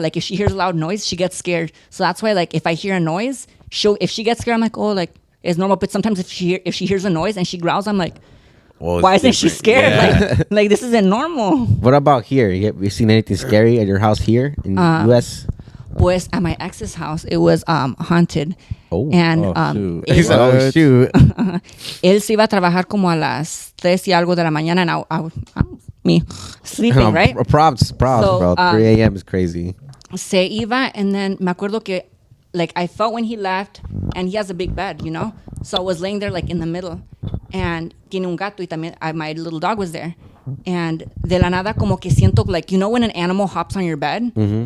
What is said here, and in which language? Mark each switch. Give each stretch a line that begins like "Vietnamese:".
English: Like if she hears a loud noise, she gets scared. So that's why like if I hear a noise, if she gets scared, I'm like, oh, like it's normal. But sometimes if she hears a noise and she growls, I'm like, why isn't she scared? Yeah. Like this isn't normal. What about here? You seen anything scary at your house here in the U.S.? Pues at my ex's house, it was haunted. Oh. And he said, oh, shoot.
Spanish: Él se iba a trabajar como a las 3 y algo de la mañana,
English: and I me sleeping, right? Props, So, bro. 3 a.m. is crazy.
Spanish: Se iba,
English: and then
Spanish: me acuerdo que
English: like I felt when he left, and he has a big bed, you know? So I was laying there like in the middle, and
Spanish: tiene un gato, y también
English: my little dog was there. And
Spanish: de la nada como que siento
English: like, you know when an animal hops on your bed? Mm-hmm.